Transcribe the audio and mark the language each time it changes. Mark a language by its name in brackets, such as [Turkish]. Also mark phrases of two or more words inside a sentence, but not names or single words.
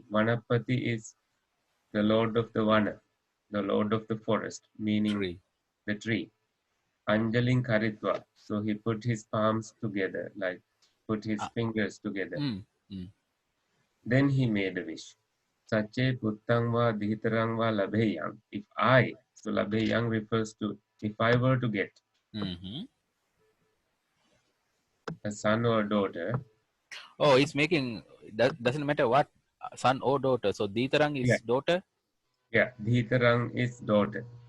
[English] Vanapati is the lord of the vana, the lord of the forest, meaning Tree. the tree. [Pali] Anjaling karitva, [English] so he put his palms together, like put his Ah. fingers together. Hmm. Hmm. Then he made a wish. [Pali] Sache puttang va dhitarang va labheyang. [English] If I, so labheyang refers to if I were to get Mm-hmm. a son or daughter. Oh, he's making that doesn't matter what son or daughter. So Ditarang Yeah, is daughter, yeah, dhitarang is daughter.